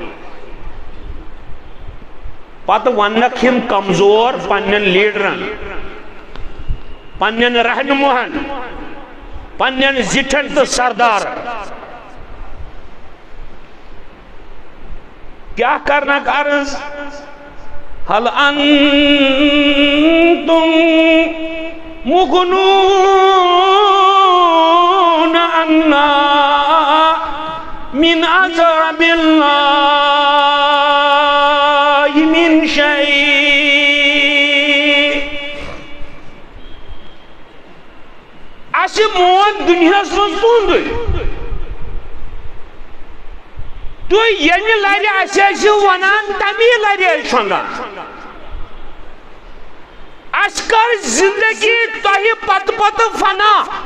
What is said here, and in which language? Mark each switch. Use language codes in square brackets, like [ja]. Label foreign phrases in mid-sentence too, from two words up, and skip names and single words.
[ks] پتہٕ وننکھ یم کمزور پننن لیڈرن پننن رہنماہن پننن زٹھن تہٕ سردارن کیا کرنک عرض [ar] هل انتم مغنون عنا من عذاب الله من شيء [ks] اَسہِ مون دُنیاہس منٛز تُہُنٛدُے تُہۍ ییٚمہِ لرِ اَسہِ ٲسِو ونان تمی لرِ ٲسۍ شۄنٛگان اَسہِ کٔر زندگی تۄہہِ پتہٕ پتہٕ فنا